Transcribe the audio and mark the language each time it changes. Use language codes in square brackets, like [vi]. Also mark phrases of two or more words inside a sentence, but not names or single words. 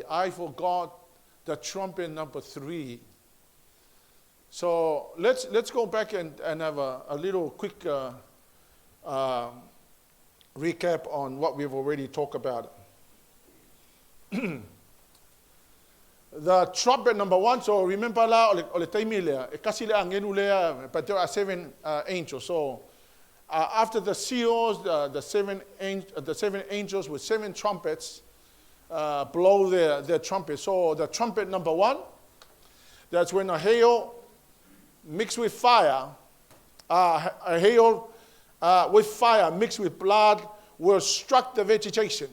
[en] I forgot the trumpet number 3. So let's go back and have a little quick recap on what we've already talked about. The trumpet number 1, so remember [sm] ole taimi lea, e kasi lea ngenu lea, [en] but there are 7 angels. So after the seals, the 7 angels with 7 trumpets blow their trumpet. So the trumpet number 1, that's when a hail mixed with fire, a hail with fire mixed with blood will struck the vegetation.